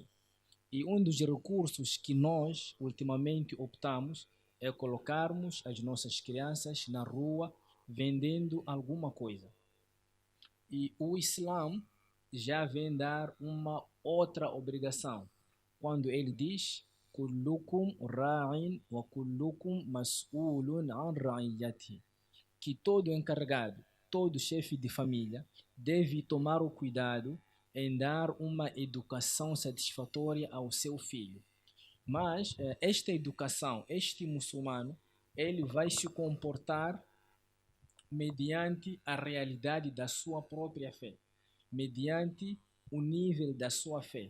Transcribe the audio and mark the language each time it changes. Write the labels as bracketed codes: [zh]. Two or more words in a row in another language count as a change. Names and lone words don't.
[pt] E um dos recursos que nós ultimamente optamos é colocarmos as nossas crianças na rua vendendo alguma coisa. E o Islã já vem dar uma outra obrigação, quando ele diz: [ar] "كلكم راع وكلكم مسؤول عن رعيته", [pt] que todo encarregado, todo chefe de família deve tomar o cuidado em dar uma educação satisfatória ao seu filho. Mas esta educação, este muçulmano, ele vai se comportar mediante a realidade da sua própria fé, mediante o nível da sua fé.